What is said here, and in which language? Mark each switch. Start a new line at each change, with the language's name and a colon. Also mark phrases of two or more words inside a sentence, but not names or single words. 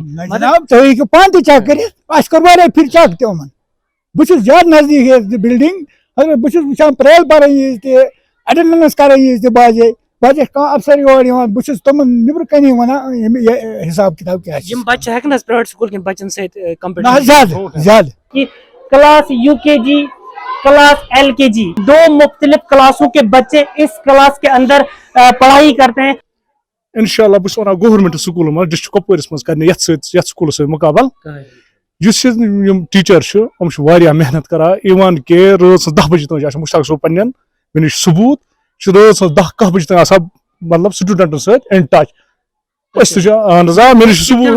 Kashmiri: جناب تُہۍ ہیٚکِو پانہٕ تہِ چیک کٔرِتھ اَسہِ کوٚر واریاہ پھِرِ چیک تہِ یِمن بہٕ چھُس زیادٕ نزدیٖک یہِ بِلڈِنگ اگر بہٕ چھُس وٕچھان پریل پرن یِژ تہِ ایٹینڈنس کران یِژ تہِ باجے کانٛہہ افسر یور یِوان بہٕ چھُس تِمن نیبرٕ کَنی وَنان یہِ حِساب کِتاب کیاہ چھُ یِم بچہِ ہٮ۪کن حظ پرایویٹ سکوٗل کٮ۪ن بچن سۭتۍ نہ حظ زیادٕ زیادٕ
English: class UKG class LKG
Urdu: 2 مختلف کلاسوں کے بچے اس کلاس کے اندر پڑھائی کرتے ہیں
Kashmiri: انشاءاللہ بہٕ چھُس وَنان گورمنٹ سکوٗلن منٛز ڈسٹرک کۄپوٲرِس منٛز کرنہِ یتھ سکوٗلس سۭتۍ مُقابل یُس یِم ٹیٖچر چھِ یِم چھِ واریاہ محنت کران اِوٕن کہِ رٲژ سٕنٛز 10 بجے تام چھِ آسان مشتاق صٲب پننٮ۪ن مےٚ نِش ثبوٗت چھِ رٲژ سٕنٛز 10 کاہ بجے تام آسان مطلب سٹوٗڈنٹن سۭتۍ
English: in touch
Kashmiri: أسۍ تہِ چھِ اہن حظ آ مےٚ نِش چھُ